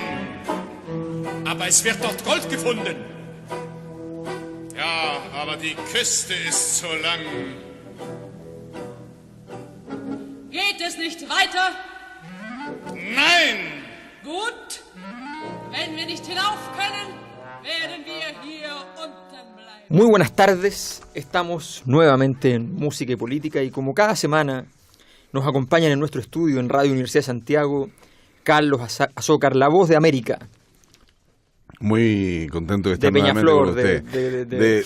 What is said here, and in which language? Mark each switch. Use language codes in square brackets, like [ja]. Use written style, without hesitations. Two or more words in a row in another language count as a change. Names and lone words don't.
[de] Aber es wird dort Gold gefunden. Ja, aber die Küste ist zu lang. Geht es nicht weiter? Nein! Gut. Wenn wir nicht hinauf können, werden wir hier unten bleiben. [es] Muy buenas tardes, estamos nuevamente en Música y Política y como cada semana nos acompañan en nuestro estudio en Radio Universidad de Santiago Carlos Azócar, la voz de América. Muy contento de estar de nuevamente Peñaflor, con usted.